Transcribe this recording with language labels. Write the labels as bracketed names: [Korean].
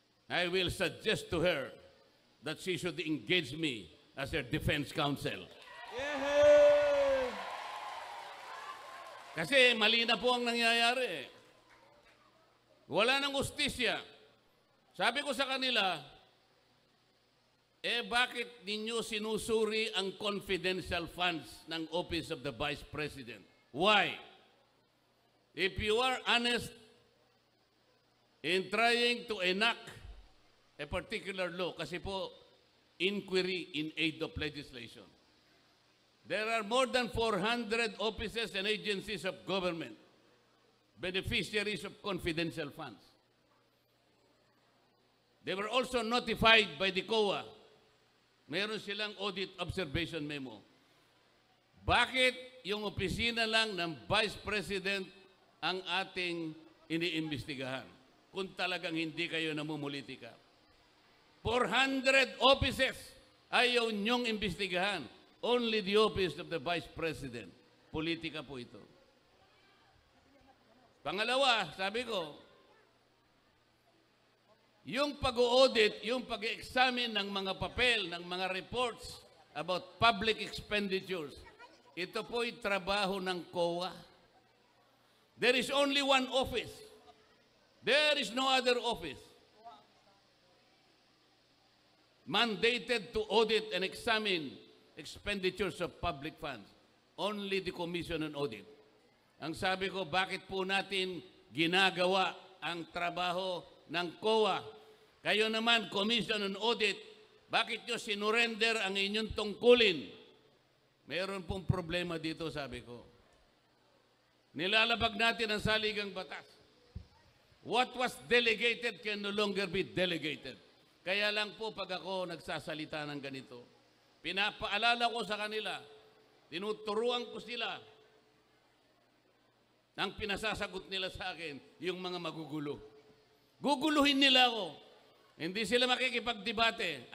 [English] I will suggest to her that she should engage me as her defense counsel. Yehey! [Filipino] Kasi mali na po ang nangyayari. Wala nang hustisya. Sabi ko sa kanila, bakit ninyo sinusuri ang confidential funds ng Office of the Vice President? [English] Why? If you are honest in trying to enact a particular law, [Filipino] kasi po, [English] inquiry in aid of legislation. There are more than 400 offices and agencies of government, beneficiaries of confidential funds. They were also notified by the COA. [Filipino] Meron silang audit observation memo. Bakit yung opisina lang ng Vice President ang ating iniimbestigahan kung talagang hindi kayo namumulitika? 400 offices ayaw niyong imbestigahan. [English] Only the office of the Vice President. [Filipino] Politika po ito. Pangalawa, sabi ko, yung pag-audit, yung pag-examine ng mga papel, ng mga reports [English] about public expenditures, [Filipino] ito po'y trabaho ng COA. [English] There is only one office. There is no other office mandated to audit and examine expenditures of public funds. Only the Commission on Audit. [Filipino] Ang sabi ko, bakit po natin ginagawa ang trabaho ng COA? Kayo naman, Commission on Audit, bakit nyo sinurrender ang inyong tungkulin? Mayroon pong problema dito, sabi ko. Nilalabag natin ang saligang batas. [English] What was delegated can no longer be delegated. [Filipino] Kaya lang po pag ako nagsasalita ng ganito, pinapaalala ko sa kanila, tinuturuan ko sila, ang pinasasagot nila sa akin, yung mga magugulo. Guguluhin nila ako. Hindi sila makikipagdebate.